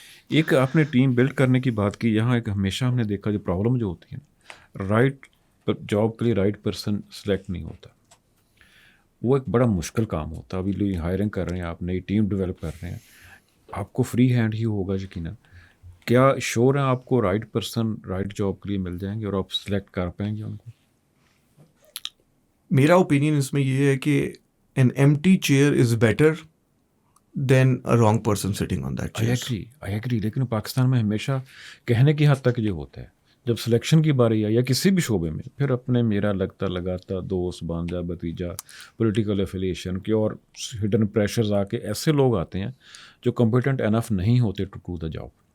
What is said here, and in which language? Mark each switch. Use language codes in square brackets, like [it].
[ur] ایک آپ نے ٹیم بلڈ کرنے کی بات کی، یہاں ایک ہمیشہ ہم نے دیکھا جو پرابلم جو ہوتی ہے، رائٹ جاب کے لیے رائٹ پرسن سلیکٹ نہیں ہوتا. وہ ایک بڑا مشکل کام ہوتا ہے. ابھی لوگ ہائرنگ کر رہے ہیں، آپ نئی ٹیم ڈیولپ کر رہے ہیں، آپ کو فری ہینڈ ہی ہوگا یقیناً. کیا شور ہے آپ کو رائٹ پرسن رائٹ جاب کے لیے مل جائیں گے اور آپ سلیکٹ کر پائیں گے ان کو؟ میرا اوپینین اس میں یہ ہے کہ [en] an empty chair is better than a wrong person sitting on that chair. I agree. [ur] لیکن پاکستان میں ہمیشہ کہنے کی حد تک یہ ہوتا ہے، جب سلیکشن کی باری آئی یا کسی بھی شعبے میں، پھر اپنے میرا لگتا لگاتا دوست بانجا بھتیجا پولیٹیکل ایفیلیشن کی اور ہڈن پریشرز آ کے ایسے لوگ آتے ہیں جو کمپیٹنٹ انف نہیں ہوتے [en] To do the job.